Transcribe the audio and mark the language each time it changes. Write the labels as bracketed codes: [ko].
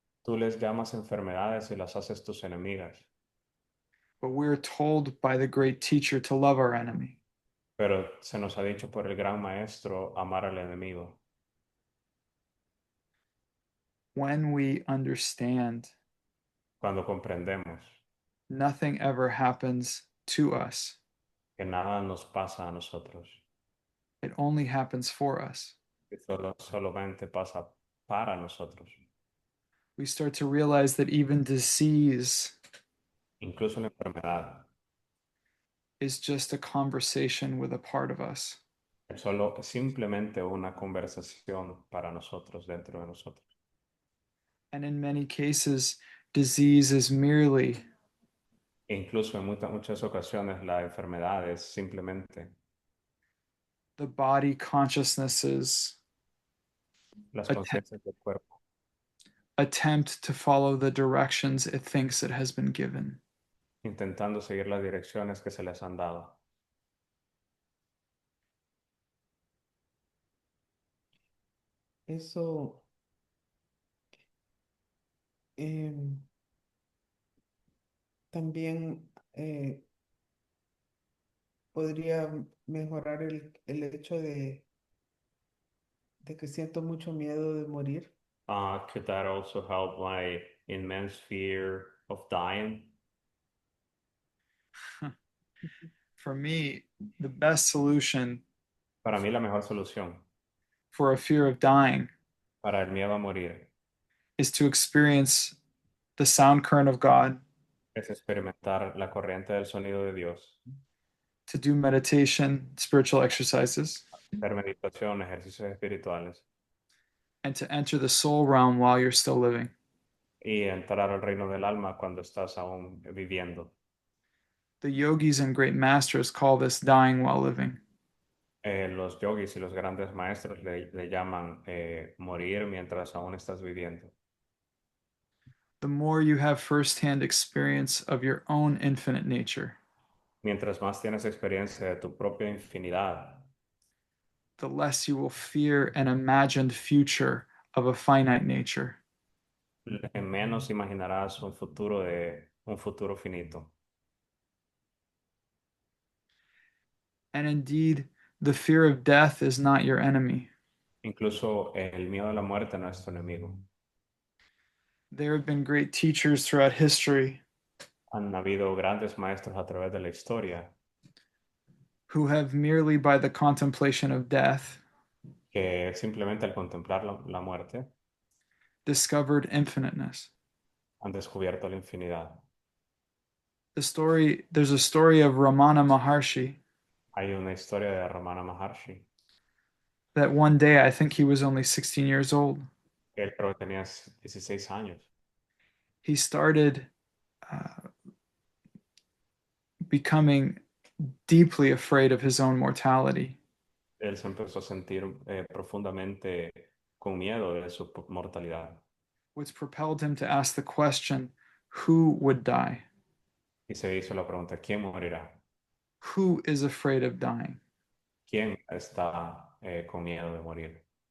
[es] Tú les llamas enfermedades y las haces tus enemigas, [en] But we're told by the great teacher to love our enemy. [es] pero se nos ha dicho por el gran maestro amar al enemigo. [en] When we understand, [es] Cuando comprendemos [en] nothing ever happens to us, [es] que nada nos pasa a nosotros, [en] it only happens for us. [es] que solamente pasa para nosotros. [en] We start to realize that even disease [es] Incluso la enfermedad [en] is just a conversation with a part of us. [es] es solo simplemente una conversación para nosotros, dentro de nosotros. [en] And in many cases, disease is merely [es] E incluso en muchas ocasiones la enfermedad es simplemente [en] the body consciousness's [es] las [en] attempt, [es] conciencias del cuerpo, [en] attempt to follow the directions it thinks it has been given. [es] intentando seguir las direcciones que se les han dado. Eso em, también podría mejorar el hecho de que siento mucho miedo de morir. [en] Could that also help my immense fear of dying? For me, the best solution [es] Para mí la mejor solución [en] for a fear of dying [es] para el miedo a morir [en] is to experience the sound current of God, [es] es experimentar la corriente del sonido de Dios, [en] to do meditation, spiritual exercises, [es] hacer meditación, ejercicios espirituales [en] and to enter the soul realm while you're still living. [es] y entrar al reino del alma cuando estás aún viviendo. [en] The yogis and great masters call this dying while living. [es] Los yogis y los grandes maestros le llaman morir mientras aún estás viviendo. [en] The more you have firsthand experience of your own infinite nature, [es] Mientras más tienes experiencia de tu propia infinidad, [en] the less you will fear an imagined future of a finite nature. [es] menos imaginarás un futuro finito. [en] And indeed, the fear of death is not your enemy. [es] Incluso el miedo a la muerte no es tu enemigo. [en] There have been great teachers throughout history [es] Han habido grandes maestros a través de la historia [en] who have merely by the contemplation of death [es] que simplemente al contemplar la muerte [en] discovered infiniteness. [es] han descubierto la infinidad. [en] There's a story of Ramana Maharshi, [es] Hay una historia de Ramana Maharshi, [en] that one day I think he was only 16 years old. [es] que él creo que tenía 16 años. [en] He started becoming deeply afraid of his own mortality, [es] Él se empezó a sentir profundamente con miedo de su mortalidad [en] which propelled him to ask the question, who would die? [es] y se hizo la pregunta, ¿quién morirá? [en] Who is afraid of dying? [es] ¿Quién está con miedo de morir?